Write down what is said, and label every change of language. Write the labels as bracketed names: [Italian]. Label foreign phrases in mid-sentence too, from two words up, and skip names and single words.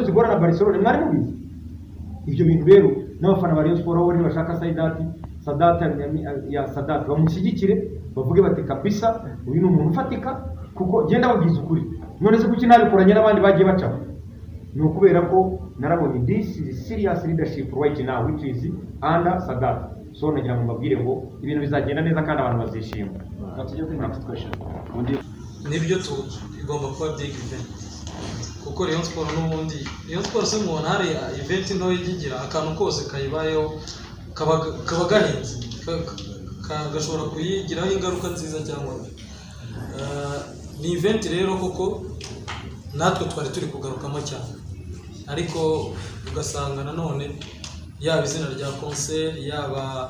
[Kinyarwanda] zigorana na Barcelona mwari mubizi ibyo bintu rero n'abafana ba Rayon Sport bari bashaka Sadat ya Sadat bamushyigikire bavuge bati kabisa uyu ni umuntu ufatika kuko genda babwiza ukuri none se kuki nabikoranye n'abandi bagiye bacaho ni ukubera ko narabonye [English] this is serious leadership right now which is under Sadat [Kinyarwanda] so nagira ngo mbabwire ngo ibintu bizagenda neza kandi abantu bazishima tujye kuri [English] next question [Kinyarwanda] nibyo igomba kuba [English] big event [Kinyarwanda] kuko Rayon Sport n'ubundi Rayon Sport se mubona hari event ntoya igira akantu kose kayibayeho kaba gahenze gashobora kuyigiraho ingaruka nziza cyangwa ni event rero koko natwe twari turi kugarukamo cyane ariko ugasanga nanone yaba izina rya concert yaba